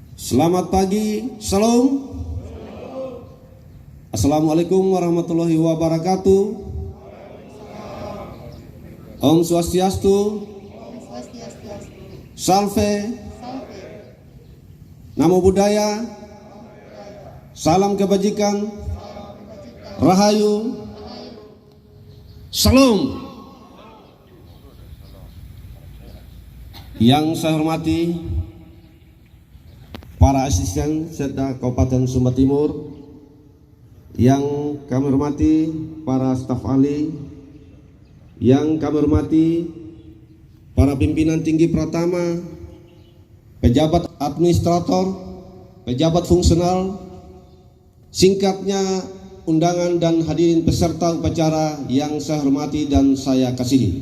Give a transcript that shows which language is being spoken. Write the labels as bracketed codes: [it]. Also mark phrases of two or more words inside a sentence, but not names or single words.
[id] Selamat pagi, Shalom. [ar] السلام عليكم ورحمة الله وبركاته. [sa] ॐ स्वस्त्यस्तु. [pi] Salve. Namo Buddhaya. [id] Salam kebajikan. Rahayu. Shalom. Yang saya hormati para asisten serta Kabupaten Sumba Timur, yang kami hormati para staf ahli, yang kami hormati para pimpinan tinggi Pratama, pejabat administrator, pejabat fungsional, singkatnya undangan dan hadirin peserta upacara yang saya hormati dan saya kasihi.